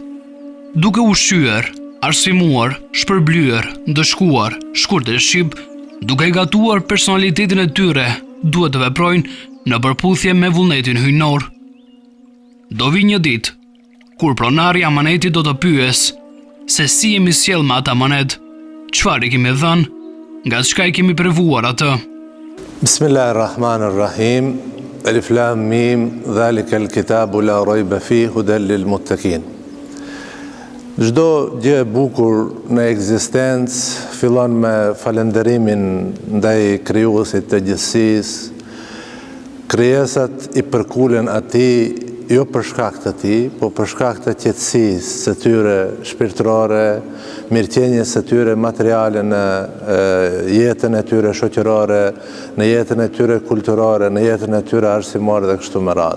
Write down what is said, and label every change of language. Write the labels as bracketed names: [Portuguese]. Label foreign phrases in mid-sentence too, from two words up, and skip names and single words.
[Albanian] Duke ushqyer, arsimuar, shpërblyer, ndëshkuar, shkurt e shqip, duke gatuar personalitetin e tyre, duhet të veprojnë në përputhje me vullnetin hyjnor. Do vi një ditë kur pronari i amanetit do të pyes se si jemi sjell me atë amanet, çfarë i kemi dhënë, nga çka i kemi provuar atë. [Arabic] بسم الله الرحمن الرحيم. الم، ذلك الكتاب لا ريب فيه هدى للمتقين. [Albanian] Çdo gjë e bukur në ekzistencë fillon me falënderimin ndaj krijuesit të gjithësisë. Krijesat i përkulen atij jo për shkak të tij, po për shkak të qetësisë së tyre shpirtërore, mirëqenies së tyre materiale në jetën e tyre shoqërore, në jetën e tyre kulturore, në jetën e tyre arsimore dhe kështu me radhë.